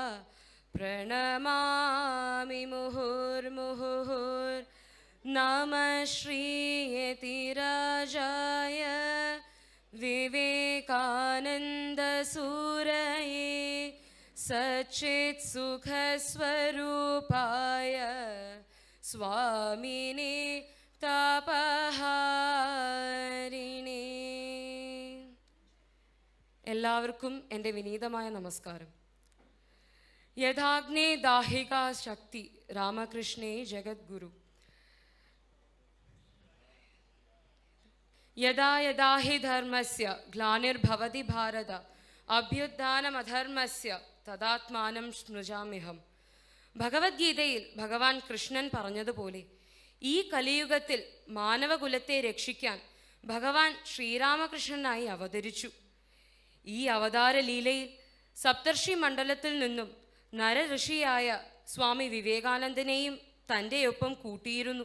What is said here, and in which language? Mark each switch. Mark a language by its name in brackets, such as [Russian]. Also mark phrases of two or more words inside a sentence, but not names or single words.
[Sanskrit] प्रणमामि मुहुर्मुहुः नमः श्रीयतिराजाय विवेकानन्दसूरये सच्चित्सुखस्वरूपाय स्वामिने താപഹാരിണേ. [Malayalam] എല്ലാവർക്കും എൻ്റെ വിനീതമായ നമസ്കാരം. [Sanskrit] യഥാഗ്നേ ദാഹിക ശക്തി രാമകൃഷ്ണേ ജഗദ്ഗുരു. യഥാ യഥാ ഹി ധർമ്മസ്യ ഗ്ലാനിർഭവതി ഭാരത അഭ്യുത്ഥാനമധർമ്മസ്യ തദാത്മാനം സ്മൃജാമ്യഹം. [Malayalam] ഭഗവത്ഗീതയിൽ ഭഗവാൻ കൃഷ്ണൻ പറഞ്ഞതുപോലെ ഈ കലിയുഗത്തിൽ മാനവകുലത്തെ രക്ഷിക്കാൻ ഭഗവാൻ ശ്രീരാമകൃഷ്ണനായി അവതരിച്ചു. ഈ അവതാര ലീലയിൽ സപ്തർഷി മണ്ഡലത്തിൽ നിന്നും നരഋഷിയായ സ്വാമി വിവേകാനന്ദനെയും തൻ്റെ ഒപ്പം കൂട്ടിയിരുന്നു.